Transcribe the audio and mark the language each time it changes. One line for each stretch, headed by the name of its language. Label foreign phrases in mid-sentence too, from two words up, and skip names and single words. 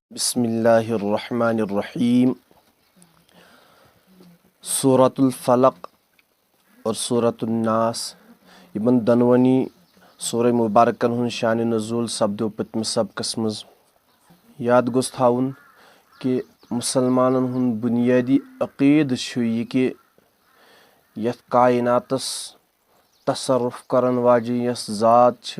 Arabic: بسم اللہ الرحمن الرحیم
Kashmiri: سورۃ الفلق اور سورۃ الناس یمن دۄنوٕنی سورہ مبارکن ہُنٛد شانِ نزول سپدیو پٔتمہِ سبقس منٛز یاد گوٚژھ تھاوُن کہ مُسلمانن ہُنٛد بُنیٲدی عقیٖدٕ چھُ یہِ کہ یتھ کائناتس تصرف کرن واجیٚنۍ یۄس ذات چھِ